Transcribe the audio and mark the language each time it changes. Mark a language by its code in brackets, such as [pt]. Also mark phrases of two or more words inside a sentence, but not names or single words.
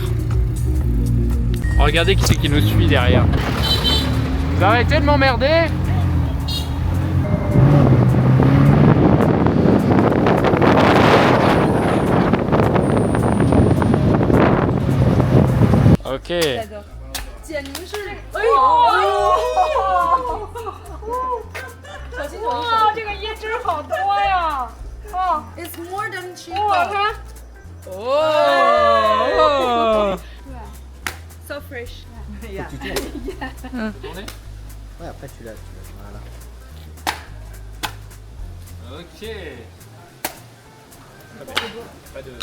[fr] Regardez qui c'est qui nous suit derrière. Vous arrêtez de m'emmerder? Ok. J'adore. [zh] 简直是，哎呦！哇，这个椰汁好多呀！哦 [en] It's more than cheap. [zh] 哇，它 Oh [en] so fresh. [fr] Ouais, après tu l'as. Voilà. Ok. Pas de...